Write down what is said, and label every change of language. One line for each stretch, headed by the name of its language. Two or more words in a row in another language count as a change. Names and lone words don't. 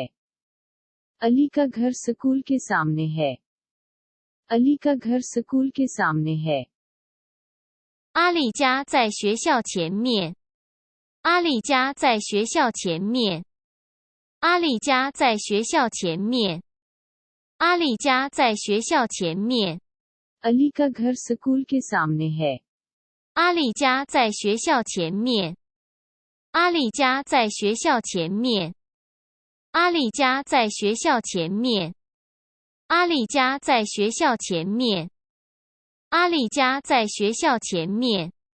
Hindi: अली का घर स्कूल के सामने है। अली का घर स्कूल के सामने है।
Chinese: 阿丽家在学校前面。阿丽家在学校前面。阿丽家在学校前面。阿丽家在学校前面。
Hindi: अली का घर स्कूल के सामने है।
Chinese: 阿丽家在学校前面。阿丽家在学校前面。阿丽家在学校前面。阿丽家在学校前面。阿丽家在学校前面。